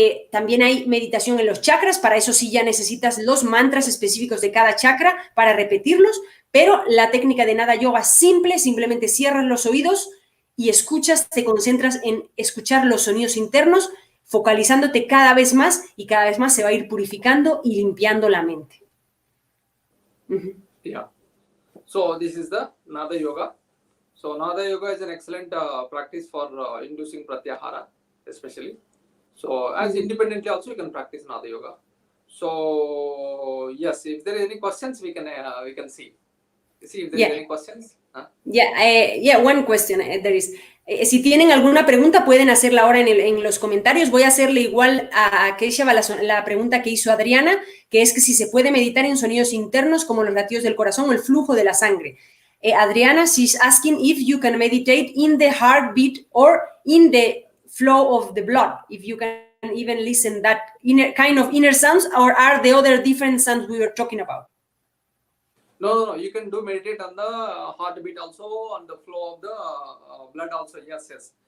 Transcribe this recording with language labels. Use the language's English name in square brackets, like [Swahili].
[Spanish] También hay meditación en los chakras, para eso sí ya necesitas los mantras específicos de cada chakra para repetirlos, pero la técnica de Nada Yoga simple, simplemente cierras los oídos y escuchas, te concentras en escuchar los sonidos internos, focalizándote cada vez más y cada vez más se va a ir purificando y limpiando la mente. [English] Yeah. So this is the Nada Yoga. So Nada Yoga is an excellent practice for inducing pratyahara, especially. So as independently also you can practice Nada Yoga. So yes, if there are any questions, we can see if there is any questions. One question there is. [Spanish] Si tienen alguna pregunta, pueden hacerla ahora en los comentarios. Voy a hacerle igual a Keshava la pregunta que hizo Adriana, que es que si se puede meditar en sonidos internos como los latidos del corazón o el flujo de la sangre. [English] Adriana, she's asking if you can meditate in the heartbeat or in the flow of the blood, if you can even listen that kind of inner sounds, or are the other different sounds we were talking about? No, you can do meditate on the heartbeat also, on the flow of the blood also. Yes.